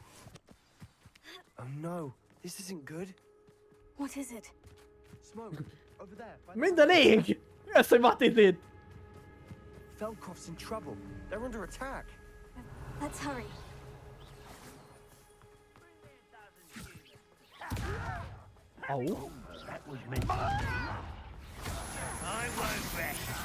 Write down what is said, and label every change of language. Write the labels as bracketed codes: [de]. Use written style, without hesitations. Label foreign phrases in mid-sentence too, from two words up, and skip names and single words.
[en] Oh no, this isn't good. What is it? Smoke. over there. [hu] Minden ég! Mi az, hogy Mati did? [en] Feldcroft's in trouble. They're under attack. Let's hurry. Oh. That was meant to be. I won't rest.